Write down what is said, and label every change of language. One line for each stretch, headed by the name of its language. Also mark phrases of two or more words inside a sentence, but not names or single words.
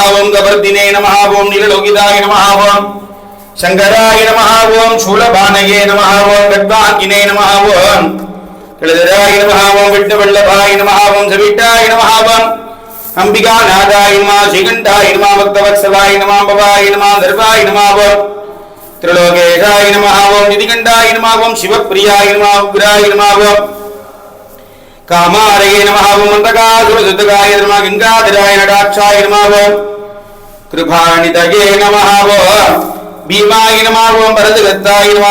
Sanskrit: ओम् कपर्दिने नमः. ओम् नीललोहिताय नमः. ओम् शङ्कराय नमः. ओम् शूलपाणये नमः. ओम् खट्वाङ्गिने नमः. ओम् किलधराय नमः. ओम् विट्टवल्लभाय नमः. ओम् सविट्टाय नमः. ओम् अम्बिकानाथाय नमः. श्रीकण्ठाय नमः. भक्तवत्सलाय नमः. भवाय नमः. शर्वाय नमः. ஓம் त्रिलोकेशाय नमः. ओम निधिकण्ठाय नमः. ओम शिवप्रियाय नमः. उग्राय नमः. ओम कामारये नमः. ओम मन्दकासुरसुतगाय नमः. गंगाधराय नटाक्षाय नमः. ओम कृपानिधये नमः. ओम भीमाय नमः. ओम भरतगत्ताय नमः.